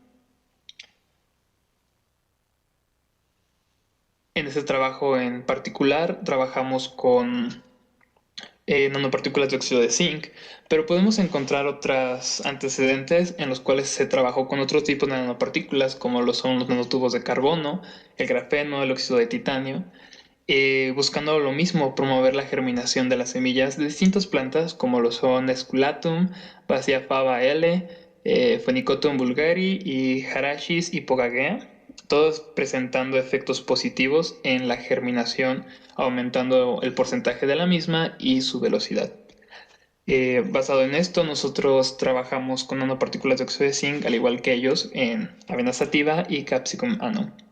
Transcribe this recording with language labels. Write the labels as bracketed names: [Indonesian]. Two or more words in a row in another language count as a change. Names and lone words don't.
[Spanish] En este trabajo en particular trabajamos con nanopartículas de óxido de zinc, pero podemos encontrar otros antecedentes en los cuales se trabajó con otros tipos de nanopartículas, como lo son los nanotubos de carbono, el grafeno, el óxido de titanio, buscando lo mismo, promover la germinación de las semillas de distintas plantas, como lo son Esculatum, Basia faba L, Phenicotum bulgari y Harashis hypogagea, todos presentando efectos positivos en la germinación, aumentando el porcentaje de la misma y su velocidad. Basado en esto, nosotros trabajamos con nanopartículas de óxido de zinc, al igual que ellos, en avena sativa y capsicum annum.